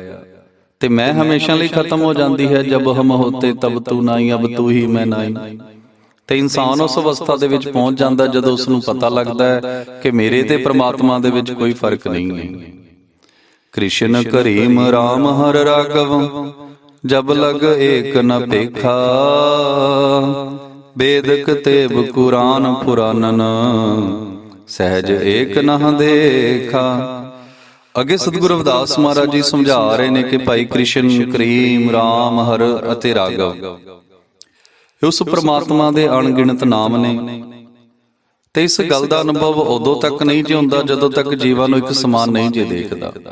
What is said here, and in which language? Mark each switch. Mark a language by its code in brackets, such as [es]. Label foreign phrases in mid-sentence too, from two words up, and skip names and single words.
[pa] ਤੇ ਮੈਂ ਹਮੇਸ਼ਾ ਲਈ ਖਤਮ ਹੋ ਜਾਂਦੀ ਹੈ, [hi] जब हम होते तब तू नाई, अब तू ही मैं नाई। [pa] ਤੇ ਇਨਸਾਨ ਉਸ ਅਵਸਥਾ ਦੇ ਵਿੱਚ ਪਹੁੰਚ ਜਾਂਦਾ ਜਦੋਂ ਉਸ ਨੂੰ ਪਤਾ ਲੱਗਦਾ ਹੈ ਕਿ ਮੇਰੇ ਤੇ ਪ੍ਰਮਾਤਮਾ ਦੇ ਵਿੱਚ ਕੋਈ ਫਰਕ ਨਹੀਂ ਹੈ। [hi] कृष्ण करीम राम हर राघव, जब लग एक न भेखा, वेद कतेब कुरान पुरानन, सहज एक न देखा। [pa] ਅੱਗੇ ਸਤਿਗੁਰੂ ਰਵਿਦਾਸ ਮਹਾਰਾਜ ਜੀ ਸਮਝਾ ਰਹੇ ਨੇ ਕਿ ਭਾਈ ਕ੍ਰਿਸ਼ਨ ਕਰੀਮ ਰਾਮ ਹਰ ਅਤੇ ਰਾਘਵ ਉਸ ਪ੍ਰਮਾਤਮਾ ਦੇ ਅਣਗਿਣਤ ਨਾਮ ਨੇ। ਤੇ ਇਸ ਗੱਲ ਦਾ ਅਨੁਭਵ ਉਦੋਂ ਤੱਕ ਨਹੀਂ ਜੇ ਹੁੰਦਾ ਜਦੋਂ ਤੱਕ ਜੀਵਾਂ ਨੂੰ ਇੱਕ ਸਮਾਨ ਨਹੀਂ ਜੇ ਦੇਖਦਾ।